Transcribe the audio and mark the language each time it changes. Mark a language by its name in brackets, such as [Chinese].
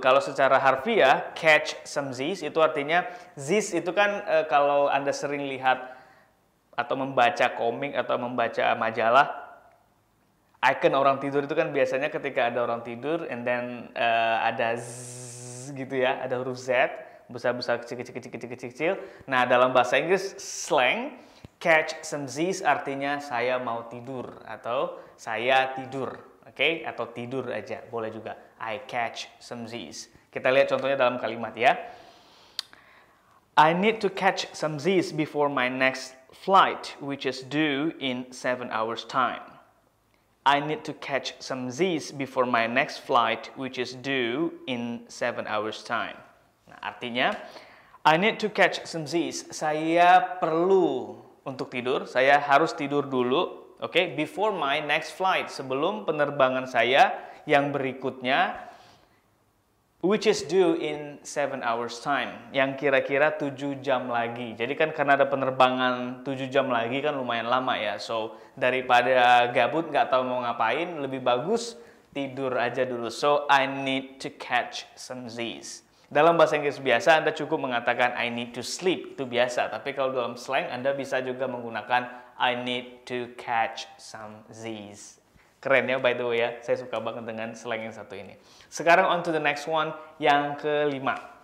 [Indonesian] Kalau secara harfiah, catch some Z's itu artinya Z's itu kan kalau Anda sering lihat atau membaca komik atau membaca majalah, icon orang tidur itu kan biasanya ketika ada orang tidur [English] and then [Indonesian] ada Z gitu ya, ada huruf Z besar-besar, kecil-kecil. Nah, dalam bahasa Inggris slang, catch some Z's artinya saya mau tidur atau saya tidur, oke? Atau tidur aja, boleh juga. [English] I catch some Z's. [Indonesian] Kita lihat contohnya dalam kalimat ya. [English] I need to catch some Z's before my next flight, which is due in 7 hours time. I need to catch some Z's before my next flight, which is due in 7 hours time. [Indonesian] Artinya, [English] I need to catch some Z's. [Indonesian] Saya perlu untuk tidur. Saya harus tidur dulu. Oke, [English] before my next flight. [Indonesian] Sebelum penerbangan saya yang berikutnya, [English] which is due in 7 hours time. [Indonesian] Yang kira-kira 7 jam lagi. Jadi kan karena ada penerbangan 7 jam lagi kan lumayan lama ya. So, daripada gabut nggak tahu mau ngapain, lebih bagus tidur aja dulu. [English] So, I need to catch some Z's. [Indonesian] Dalam bahasa Inggris biasa, Anda cukup mengatakan [English] I need to sleep, [Indonesian] itu biasa. Tapi kalau dalam slang, Anda bisa juga menggunakan [English] I need to catch some Z's. [Indonesian] Keren ya, [English] by the way [Indonesian] ya. Saya suka banget dengan slang yang satu ini. Sekarang [English] on to the next one, [Indonesian] yang kelima.